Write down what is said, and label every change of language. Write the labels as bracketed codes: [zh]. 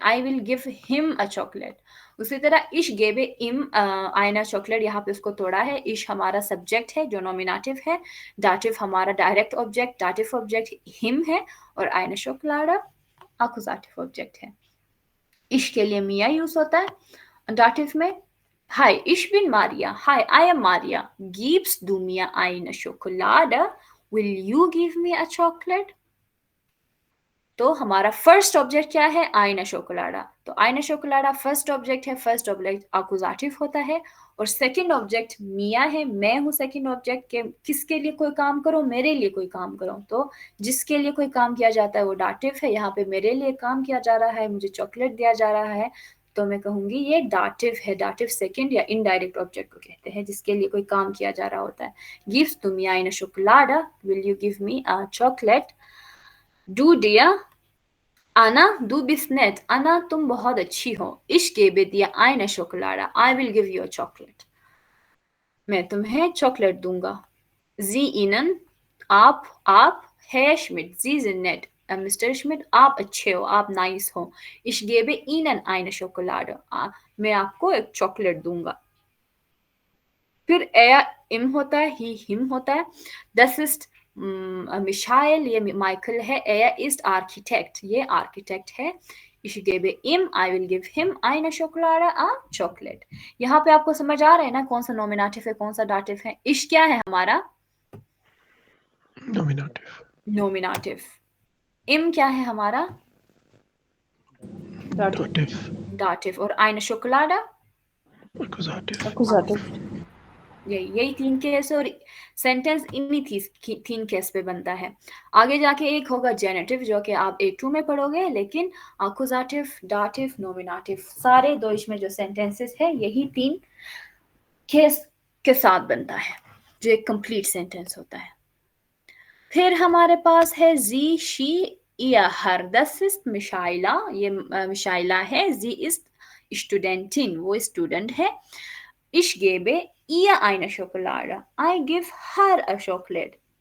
[en] I will give him a chocolate. [hi] उसी तरह [de] इश गेबे इम आयना चॉकलेट, [hi] यहाँ पे उसको तोड़ा है। इश हमारा सब्जेक्ट है जो नॉमिनेटिव है, डाटिव हमारा direct object, dative object him है, और आयना चॉकलाड़ा अकुजाटिव ऑब्जेक्ट है। इश के लिए मिया यूज होता है डाटिव में। [de] हाय इश बिन मारिया, [en] hi I am Maria, [de] गिव्स du mir eine Schokolade, [en] will you give me a chocolate। [hi] तो हमारा फर्स्ट ऑब्जेक्ट क्या है? आइना शोकोलाडा। तो आइना शोकोलाडा फर्स्ट ऑब्जेक्ट है, फर्स्ट ऑब्जेक्ट अकुजाटिव होता है। और सेकंड ऑब्जेक्ट मिया है, मैं हूं सेकंड ऑब्जेक्ट के। किसके लिए कोई काम करो? मेरे लिए कोई काम करो। तो जिसके लिए कोई काम किया जाता है वो डाटिव है। यहाँ पे मेरे लिए काम किया जा रहा है, मुझे चॉकलेट दिया जा रहा है, तो मैं कहूंगी ये डाटिव है। डाटिव सेकंड या इनडायरेक्ट ऑब्जेक्ट को कहते हैं जिसके लिए कोई काम किया जा रहा होता है। [de] गिव्स du mir eine Schokolade, [en] will you give me a chocolate। [de] Du dir, Anna, du bist nett। [hi] Anna, तुम बहुत अच्छी हो। [de] Ich gebe dir eine Schokolade, [en] I will give you a chocolate। [hi] मैं तुम्हें चॉकलेट दूंगा। [de] Sie ihnen, आप, Herr Schmidt, Sie sind nett। [hi] Mister schmidt, आप अच्छे हो, आप नाइस हो। [de] Ich gebe ihnen eine Schokolade, [hi] मैं आपको एक चॉकलेट दूंगा। फिर er im होता है, he him होता है। [de] Das ist Michael, [hi] ये माइकल है। [de] Er ist Architekt, ये आर्किटेक्ट है। Ich gebe ihm, [en] I will give him [de] eine Schokolade, [en] a chocolate। [hi] यहाँ पे आपको समझ आ रहा है ना कौन सा नॉमिनेटिव है कौन सा डाटिव है? इश क्या है हमारा? [en] nominative, [hi] nominative. इम क्या है हमारा? [en] dative, [hi] dative. [de] और eine Schokolade [en] accusative, Accusative. [hi] यही तीन केस है। और सेंटेंस इन्हीं तीन केस पे बनता है। आगे जाके एक होगा जेनेटिव जो कि आप A2 में पढ़ोगे, लेकिन अकुजाटिव, डाटिव, नॉमिनेटिव सारे दो इसमें जो सेंटेंसेस है यही तीन केस के साथ बनता है जो एक कंप्लीट सेंटेंस होता है। फिर हमारे पास है जी शी या हर। [de] das ist मिशाइला, [hi] ये मिशाइला है। [de] जी ist स्टूडेंटिन, [hi] वो स्टूडेंट है। [de] Ich gebe ihr eine Schokolade, [en] I give her a chocolate।